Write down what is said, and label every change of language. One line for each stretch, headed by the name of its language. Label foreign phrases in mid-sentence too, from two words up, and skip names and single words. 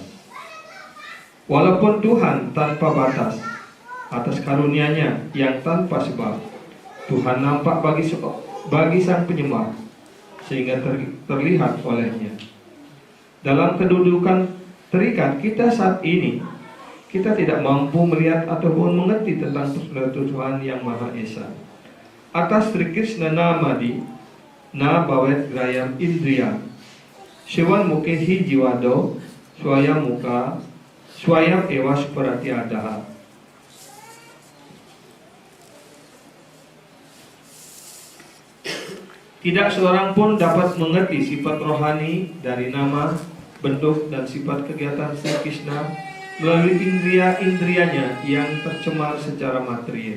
Indonesian: Walaupun Tuhan tanpa batas, atas karunia-Nya yang tanpa sebab, Tuhan nampak bagi sang penyembah sehingga terlihat olehnya. Dalam kedudukan terikat kita saat ini, kita tidak mampu melihat ataupun mengerti tentang personalitas Tuhan Yang Maha Esa.
Sanskrit: Atas Sri Krishna Namadi Na Bawet Grayam Indriya Shivan Mukhi Jiwado Swayam Muka Swayam Ewa Suparati Adaha.
Indonesian: Tidak seorang pun dapat mengerti sifat rohani dari nama, bentuk, dan sifat kegiatan Sri Krishna melalui indria-indrianya yang tercemar secara material.